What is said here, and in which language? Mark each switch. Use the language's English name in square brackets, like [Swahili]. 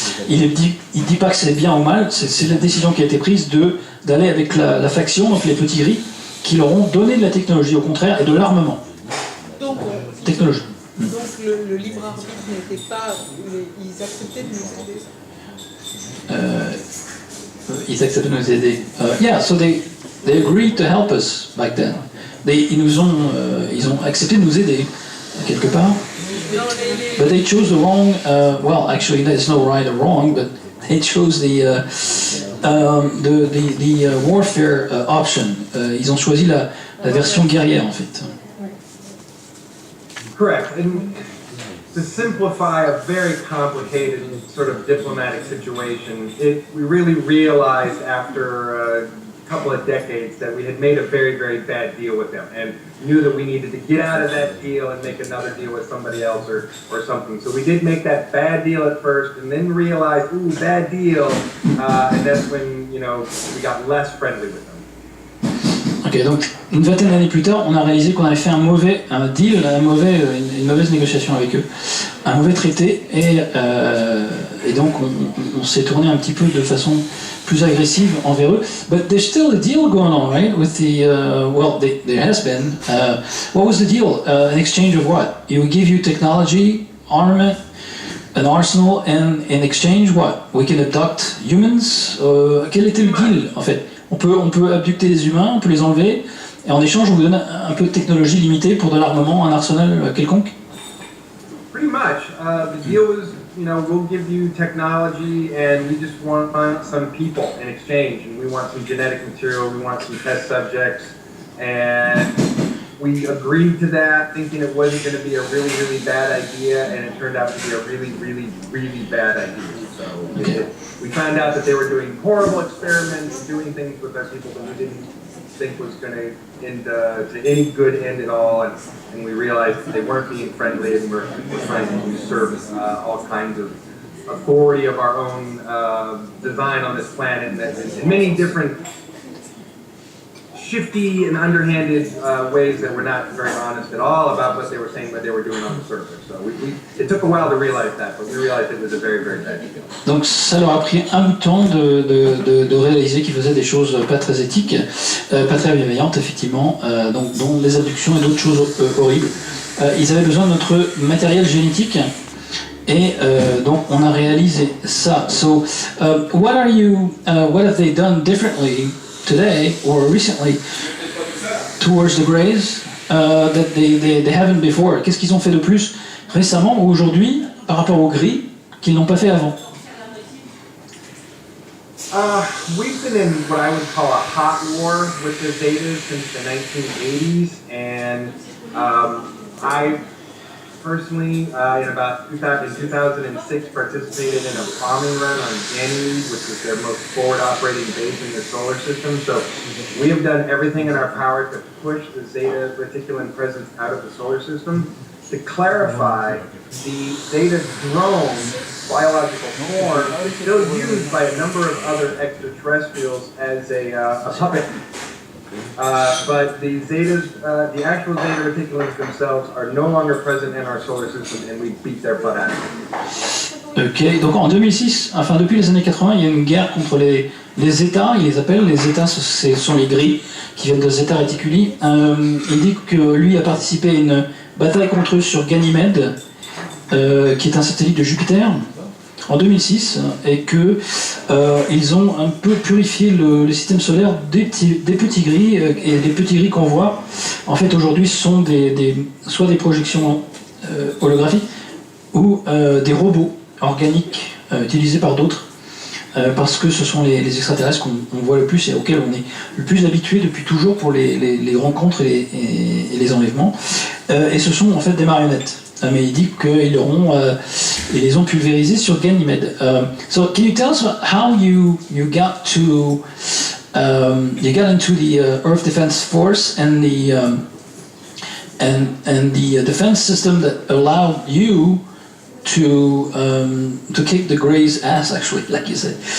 [French] Il dit pas que c'est bien ou mal, c'est la décision qui a été prise d'aller avec la faction, donc les petits gris, qui leur ont donné de la technologie, au contraire, et de l'armement. Donc, technologie. Donc le libre arbitre n'était pas... Ils acceptaient de nous aider. Ils acceptaient de nous aider. [English] Yeah, so they agreed to help us back then. [French] Ils ont accepté de nous aider, quelque part. [English] But they chose the wrong, well, actually, there's no right or wrong, but they chose the warfare option. [French] Ils ont choisi la version guerrière, en fait. [English] Correct. And to simplify a very complicated sort of diplomatic situation, we really realized after a couple of decades that we had made a very, very bad deal with them and knew that we needed to get out of that deal and make another deal with somebody else or something. So we did make that bad deal at first and then realized, ooh, bad deal. And that's when, you know, we got less friendly with them. [French] Ok, donc une vingtaine d'années plus tard, on a réalisé qu'on avait fait un deal, une mauvaise négociation avec eux, un mauvais traité, et donc on s'est tourné un petit peu de façon plus agressive envers eux. [English] But there's still a deal going on, right? With the there has been. What was the deal? An exchange of what? He would give you technology, armament, an arsenal, and in exchange, what? We can abduct humans. [French] Quel était le deal en fait? On peut abducter des humains, on peut les enlever, et en échange, on vous donne un peu de technologie limitée pour de l'armement, un arsenal quelconque. [English] Pretty much. The deal was, we'll give you technology, and we just want some people in exchange, and we want some genetic material, we want some test subjects, and we agreed to that, thinking it wasn't going to be a really, really bad idea, and it turned out to be a really, really, really bad idea. So we found out that they were doing horrible experiments, doing things with our people that we didn't think was going to end to any good end at all, and we realized that they weren't being friendly and were trying to usurp all kinds of authority of our own design on this planet in many different shifty and underhanded ways that were not very honest at all about what they were saying, what they were doing on the surface. So it took a while to realize that, but we realized it was a very, very bad deal. [French] Donc ça leur a pris un bout de temps de réaliser qu'ils faisaient des choses pas très éthiques, pas très bienveillantes effectivement, dont les abductions et d'autres choses horribles. Ils avaient besoin de notre matériel génétique. Et donc on a réalisé ça. [English] So, what have they done differently today or recently towards the greys that they haven't before? [French] Qu'est-ce qu'ils ont fait de plus récemment ou aujourd'hui par rapport aux gris qu'ils n'ont pas fait avant? [English] We've been in what I would call a hot war with the Zetas since the 1980s, and I personally, in 2006, participated in a bombing run on Ganymede, which was their most forward operating base in the solar system. So we have done everything in our power to push the Zeta reticulum presence out of the solar system. To clarify, the Zeta drone biological form is still used by a number of other extraterrestrials as a puppet. But the actual Zeta reticulums themselves are no longer present in our solar system, and we beat their butt at it. [French] Ok, donc en 2006, enfin depuis les années 80, il y a une guerre contre les Zeta, ils les appellent, les Zeta ce sont les gris qui viennent de Zeta Reticuli. Il dit que lui a participé à une bataille contre eux sur Ganymède, qui est un satellite de Jupiter, en 2006, et que ils ont un peu purifié le système solaire des petits gris, et les petits gris qu'on voit, en fait aujourd'hui sont soit des projections holographiques ou des robots organiques utilisés par d'autres, parce que ce sont les extraterrestres qu'on voit le plus et auxquels on est le plus habitué depuis toujours pour les rencontres et les enlèvements, et ce sont en fait des marionnettes. Mais il dit qu'ils les ont pulvérisés sur Ganymède. [English] So can you tell us how you got to you got into the Earth Defense Force and the defense system that allowed you to kick the Greys' ass, actually, like you said.